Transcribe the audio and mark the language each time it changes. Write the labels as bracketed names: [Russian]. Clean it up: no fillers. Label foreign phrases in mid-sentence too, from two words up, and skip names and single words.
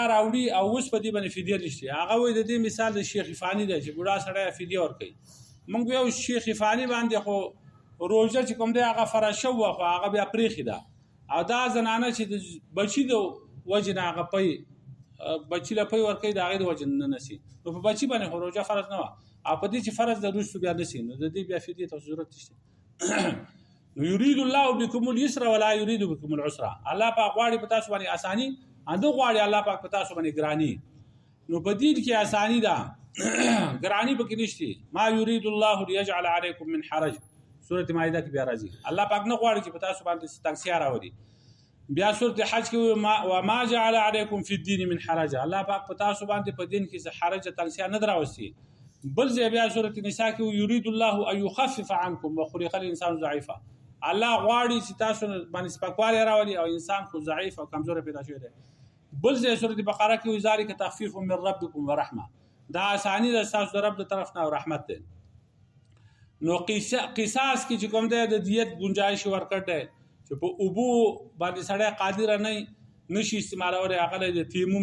[Pashto] راوړي او اوس په دې باندې فدیه نشته هغه وایي د دې مثال د شیخ فانی دی چې بوډا سړی فدیه ورکوي موږ یو شیخ فانی باندې خو روژه چې کوم دی هغه فرض شوه خو هغه بیا پرېښې ده او دا زنانه چې د بچي د وجې نه هغه پی بچي له پی ورکوي د هغې د وجې نه نسي نو په بچي باندې خو روژه فرض نه وه او په دې چې فرض د وروستو بیا نسي نو د دې بیا فدیې ته ضرورت نشته نو [Arabic] یرید الله بكم اليسر ولا يريد بكم العسر [Pashto] الله پاک غواړي په تاسو باندې اساني اندو غواړي الله پاک په تاسو باندې ګراني نو په دې کې اساني ده ګراني پکې نشته [Arabic] ما يريد الله ليجعل عليكم من حرج [Pashto] سورۃ مائده کې بیا راځي الله پاک نه غواړي چې په تاسو باندې تنګسیا راوړي بیا سورۃ حج کې [Arabic] وما جعل عليكم في الدين من حرج [Pashto] الله پاک په تاسو باندې په دین کې حرج تنګسیا نه دراوستي بل ځای بیا سورۃ النساء کې [Arabic] يريد الله ان يخفف عنكم وخلق الانسان ضعيفا [Pashto] الله غواړي چې تاسو باندې سپکوالی راولي او انسان خو ضعیف او کمزور پیدا شوی دی بل ځای سورۃ بقره کې [Arabic] ذالک تخفیف من ربکم ورحمه [Pashto] دا اسانی د تاسو د رب د طرف نه او رحمت دی نو قصاص کې چې کوم دی د دیت گنجائش ورکړ دی چې په اوبو باندې سړی قادر نه نشي استعمالولی هغه له د تیمم